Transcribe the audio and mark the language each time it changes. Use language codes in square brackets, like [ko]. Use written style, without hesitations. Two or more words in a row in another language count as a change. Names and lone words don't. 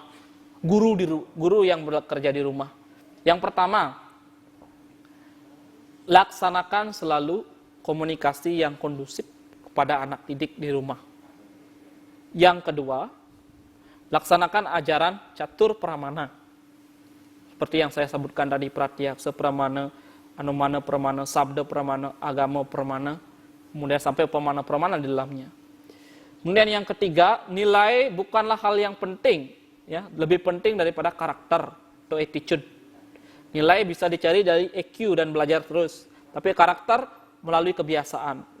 [id] Guru yang bekerja di rumah. Yang pertama, laksanakan selalu komunikasi yang kondusif kepada anak didik di rumah. Yang kedua, laksanakan ajaran catur pramana. Seperti yang saya sebutkan tadi, pratyaksa pramana, anumana pramana, sabda pramana, agama pramana, kemudian sampai upamana pramana di dalamnya. Kemudian yang ketiga, nilai bukanlah hal yang penting. Ya, lebih penting daripada karakter atau attitude. Nilai bisa dicari dari EQ dan belajar terus. Tapi karakter melalui kebiasaan.